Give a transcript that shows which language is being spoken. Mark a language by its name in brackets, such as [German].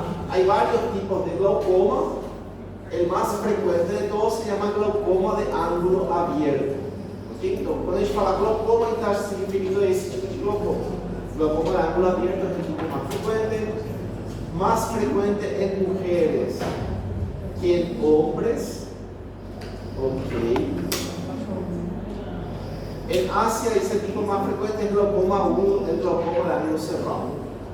[Spanish] Hay varios tipos de glaucoma. El más frecuente de todos se llama glaucoma de ângulo abierto. ¿Okay? [Portuguese] Então, quando a gente fala glaucoma, está se referindo a esse tipo de glaucoma. [Spanish] Glaucoma de ângulo abierto [Portuguese] é o tipo [Spanish] más frecuente en mujeres que en hombres. Ok. En Asia, ese tipo más frecuente es glaucoma agudo, el glaucoma de ángulo cerrado.